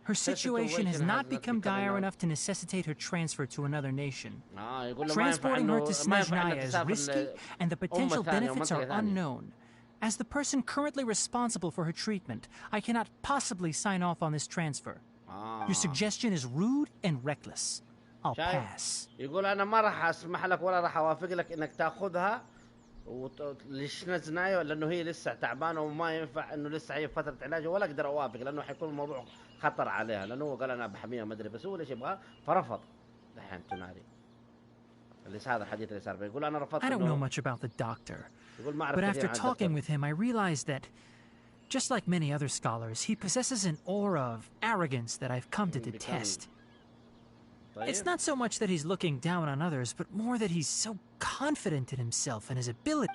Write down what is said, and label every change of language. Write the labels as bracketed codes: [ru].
[en] Her situation has not become dire enough to necessitate her transfer to another nation. Transporting her to Snezhnaya is risky, and the potential benefits are unknown. As the person currently responsible for her treatment, I cannot possibly sign off on this transfer. Your suggestion is rude and reckless. I'll pass. [ar] يقول أنا ما راح أسمح لك ولا راح أوافق لك إنك تأخذها لشنزنايو لأنه هي لسه تعبانة وما ينفع إنه لسه هي فترة علاج ولا أقدر أوافق لأنه حيكون الموضوع خطر عليها لأنه هو قال أنا بحميها ما أدري بس هو ليش يبغى فرفض دحين توناري. هذا الحديث اللي صار بيقول أنا رفضت. [en] I don't know much about the doctor, but after talking with him, I realized that, just like many other scholars, he possesses an aura of arrogance that I've come to detest. It's not so much that he's looking down on others, but more that he's so confident in himself and his ability.